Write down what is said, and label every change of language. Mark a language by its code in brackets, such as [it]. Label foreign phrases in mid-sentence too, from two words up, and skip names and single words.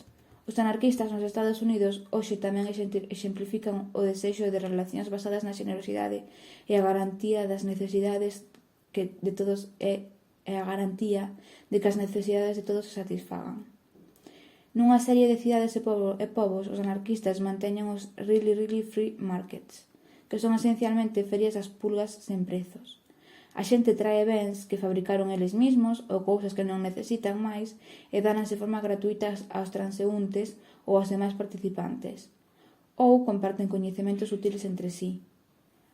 [gl] Os anarquistas nos Estados Unidos hoxe tamén exemplifican o desexo de relacións basadas na xenerosidade e a garantía das necesidades de todos e a garantía de que as necesidades de todos se satisfagan. Nunha serie de cidades e povos, os anarquistas manteñen os [en] really free markets, [gl] que son esencialmente ferias das pulgas sen prezos. A xente trae bens que fabricaron eles mesmos ou cousas que non necesitan máis e dáranse de forma gratuita aos transeúntes ou aos demais participantes. Ou comparten coñecementos útiles entre sí.